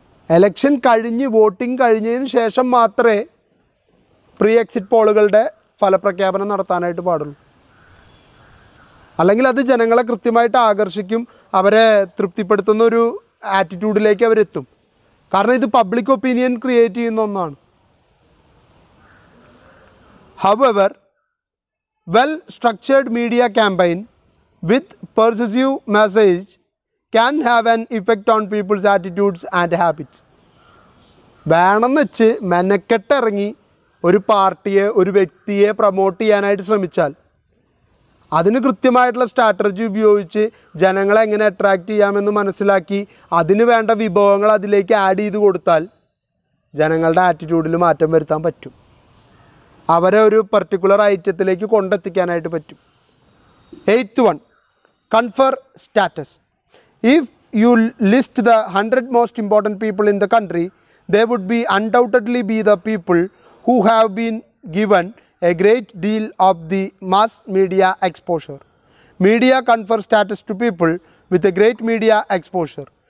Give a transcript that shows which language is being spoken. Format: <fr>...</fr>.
<ml>Election കഴിഞ്ഞ് voting കഴിഞ്ഞതിന് ശേഷം മാത്രമേ പ്രീ എക്സിറ്റ് പോളുകളുടെ ഫലപ്രഖ്യാപനം നടത്താനായിട്ട് പാടുള്ളൂ. അല്ലെങ്കിൽ അത് ജനങ്ങളെ കൃത്യമായിട്ട് ആകർഷിക്കും, അവരെ തൃപ്തിപ്പെടുത്തുന്ന ഒരു ആറ്റിറ്റ്യൂഡിലേക്ക് അവരെത്തും. കാരണം ഇത് പബ്ലിക് ഒപ്പീനിയൻ ക്രിയേറ്റ് ചെയ്യുന്ന ഒന്നാണ്.</ml> <en>However, well-structured media campaign with persuasive message can have an effect on people's attitudes and habits.</en> <ml>വേണമെന്ന് വെച്ച് മെനക്കെട്ടിറങ്ങി ഒരു പാർട്ടിയെ ഒരു വ്യക്തിയെ പ്രൊമോട്ട് ചെയ്യാനായിട്ട് ശ്രമിച്ചാൽ അതിന് കൃത്യമായിട്ടുള്ള സ്ട്രാറ്റജി ഉപയോഗിച്ച് ജനങ്ങളെ എങ്ങനെ അട്രാക്റ്റ് ചെയ്യാമെന്ന് മനസ്സിലാക്കി അതിന് വേണ്ട വിഭവങ്ങൾ അതിലേക്ക് ആഡ് ചെയ്ത് കൊടുത്താൽ ജനങ്ങളുടെ ആറ്റിറ്റ്യൂഡിൽ മാറ്റം വരുത്താൻ പറ്റും. അവരെ ഒരു പർട്ടിക്കുലർ ഐറ്റത്തിലേക്ക് കൊണ്ടെത്തിക്കാനായിട്ട് പറ്റും.</ml> <en>8th one, confer status. If you list the 100 most important people in the country, they would be undoubtedly be the people who have been given a great deal of the mass media exposure. Media confer status to people with a great media exposure.</en>